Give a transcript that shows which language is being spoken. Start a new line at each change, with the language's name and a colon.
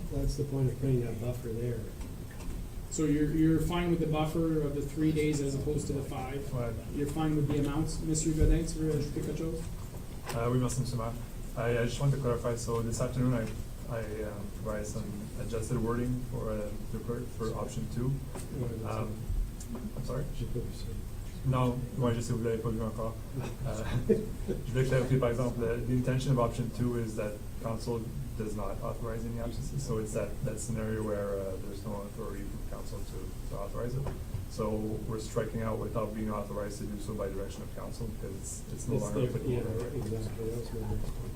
English: That's the point of putting that buffer there. So you're fine with the buffer of the 3 days as opposed to the 5?
French: Ouais.
English: You're fine with the amounts? Mr.
French: Godin, tu veux ajouter quelque chose? Oui, merci, Monsieur Maire.
English: I just want to clarify, so this afternoon I provided some adjusted wording for the clerk for option 2. I'm sorry?
French: Non, moi je sais vous l'avez pas vu encore. Je vais clarifier par exemple,
English: the intention of option 2 is that council does not authorize any absences. So it's that scenario where there's no authority from council to authorize it. So we're striking out without being authorized to do so by direction of council, because it's no longer applicable. Yeah, exactly, that was my next point.